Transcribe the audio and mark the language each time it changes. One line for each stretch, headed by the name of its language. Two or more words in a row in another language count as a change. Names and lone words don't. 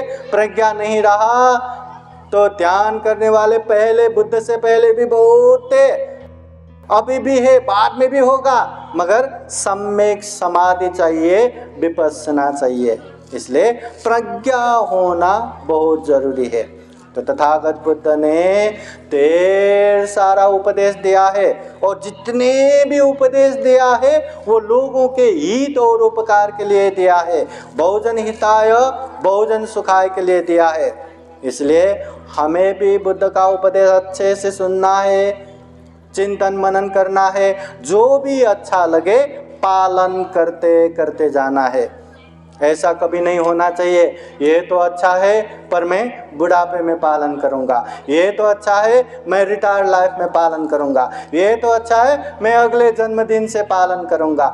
Hindi: प्रज्ञा नहीं रहा तो ध्यान करने वाले पहले बुद्ध से पहले भी बहुत थे, अभी भी है, बाद में भी होगा, मगर सम्यक समाधि चाहिए, विपश्यना चाहिए। इसलिए प्रज्ञा होना बहुत जरूरी है। तो तथागत बुद्ध ने ढेर सारा उपदेश दिया है, और जितने भी उपदेश दिया है वो लोगों के हित और उपकार के लिए दिया है,
Sanskrit: बहुजन हिताय बहुजन सुखाय
Hindi: के लिए दिया है। इसलिए हमें भी बुद्ध का उपदेश अच्छे से सुनना है, चिंतन मनन करना है, जो भी अच्छा लगे पालन करते करते जाना है। ऐसा कभी नहीं होना चाहिए ये तो अच्छा है पर मैं बुढ़ापे में पालन करूंगा, ये तो अच्छा है मैं
English: retired life
Hindi: में पालन करूंगा, ये तो अच्छा है मैं अगले जन्मदिन से पालन करूंगा।